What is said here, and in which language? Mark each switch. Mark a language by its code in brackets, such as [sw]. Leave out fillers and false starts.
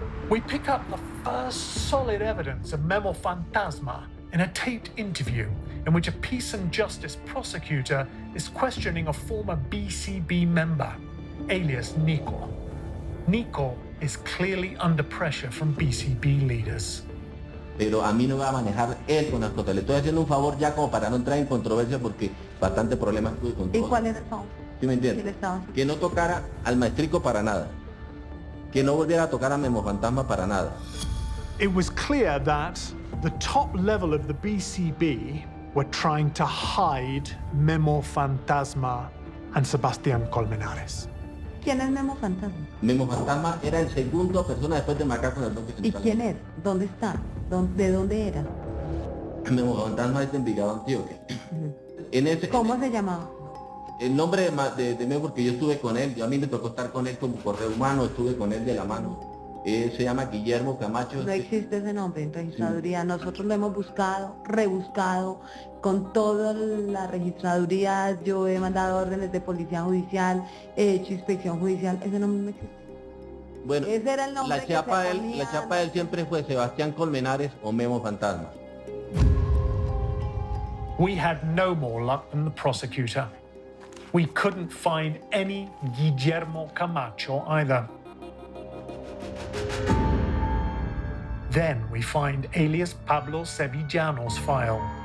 [en] We pick up the first solid evidence of Memo Fantasma in a taped interview in which a peace and justice prosecutor is questioning a former BCB member, alias Nico. Nico is clearly under pressure from BCB leaders. [es] Pero a mí no me va a manejar él con las cosas. Le estoy haciendo un favor ya como para no entrar en controversia porque bastante problemas tuve con todo. ¿Y cuál era el favor? ¿Sí me entiendes? Que no tocara al maestrico para nada. Que no volviera a tocar a Memo Fantasma para nada. [en] It was clear that the top level of the BCB were trying to hide Memo Fantasma and Sebastián Colmenares. [es] ¿Quién es Memo Fantasma? Memo Fantasma era el segundo persona después de Macaco en el bloque ¿Y central. quién es? ¿Dónde está? ¿De dónde era? Memo Fantasma es de Envigado, Antioquia. En ese, ¿Cómo se llamaba? El nombre de Memo, porque yo estuve con él, a mí me tocó estar con él como correo humano, estuve con él de la mano. Se llama Guillermo Camacho. No existe ese nombre en registraduría. Sí. Nosotros lo hemos buscado, rebuscado, con toda la registraduría. Yo he mandado órdenes de policía judicial, he hecho inspección judicial. Ese nombre no existe. Bueno, ese era el nombre la chapa de él siempre fue Sebastián Colmenares o Memo Fantasma. [en] We had no more luck than the prosecutor. We couldn't find any Guillermo Camacho either. Then we find alias Pablo Sevillano's file.